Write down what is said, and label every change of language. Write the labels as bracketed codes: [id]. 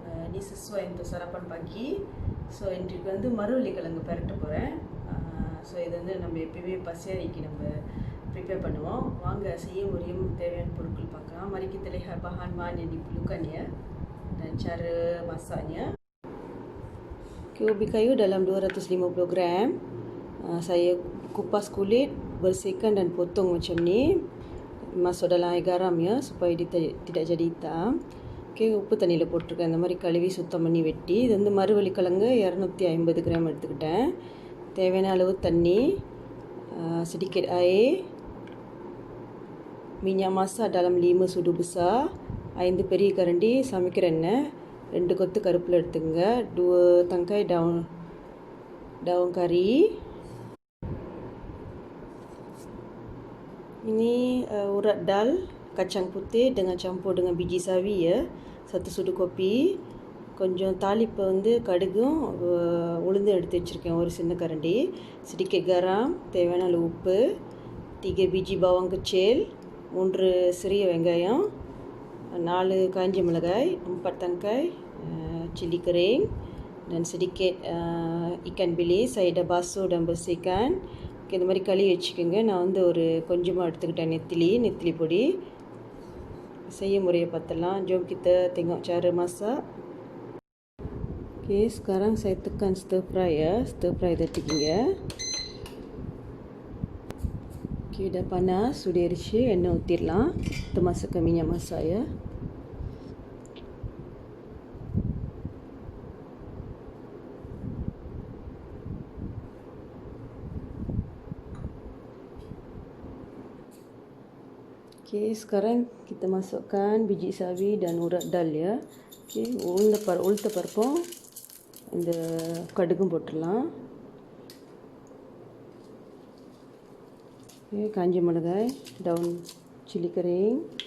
[ms] Ini sesuai untuk sarapan pagi. [ta] So இதுக்கு வந்து மரவள்ளிக்கிழங்கு பெரட்ட போறேன். ஸோ இது வந்து நம்ம எப்பயுமே பசியாரிக்கு நம்ம prepare பண்ணுவோம். வாங்க செய்ய முடியும் தேவையான பொருட்கள் பார்க்கலாம். [ms] Mari kita lihat bahan-bahan yang diperlukan ya dan cara masaknya. Okay, ubi kayu dalam 250 gram. Saya kupas kulit, bersihkan dan potong macam ni. Masuk dalam air garam ya supaya dia tidak jadi hitam. [ta] Okay, உப்பு தண்ணியில் போட்டிருக்கேன். இந்த மாதிரி கழுவி சுத்தம் பண்ணி வெட்டி. இது வந்து மரவள்ளிக்கிழங்கு 250 கிராம் எடுத்துக்கிட்டேன். தேவையான அளவு தண்ணி, [ms] sedikit air, minyak masak dalam 5 sudu besar, [ta] 5 பெரிய கரண்டி சமைக்கிற எண்ணெய், 2 கொத்து கருவேப்பிலை எடுத்துங்க, [ms] 2 tangkai daun kari. Ini urat dal, kacang putih dengan campur dengan biji sawi ya. 1 sudu kopi. [ta] கொஞ்சம் தாளிப்பை வந்து கடுகும் உளுந்து எடுத்து வச்சுருக்கேன் ஒரு சின்ன கரண்டி. [ms] sedikit garam, [ta] தேவையான அளவு உப்பு, [ms] 3 biji bawang kecil, [ta] 3 சிறிய வெங்காயம், 4 காஞ்ச மிளகாய், [ms] 4 tangkai cili kering dan sedikit ikan bilis. Saya dah basuh dan bersihkan. [ta] Okay, இந்த மாதிரி கழுவி வச்சுக்கோங்க. நான் வந்து ஒரு கொஞ்சமாக எடுத்துக்கிட்டேன் நெத்திலி பொடி. செய்ய முறையை பார்த்தலாம். [ms] Jom kita tengok cara masak. Okay, sekarang saya tekan stir fry ya. [ta] Stir fry தட்டிக்கிங்க. [ms] Okay, dah panas, [ta] சுடேறிச்சு. எண்ணெய் ஊற்றிடலாம். [ms] Kita masukkan minyak masak ya. Okay, sekarang kita masukkan biji sawi dan urat dal ya. [ta] Okay, உளுத்த பருப்பும் இந்த கடுகும் போட்டுடலாம். Okay, காஞ்ச மிளகாய், [ms] daun cili kering,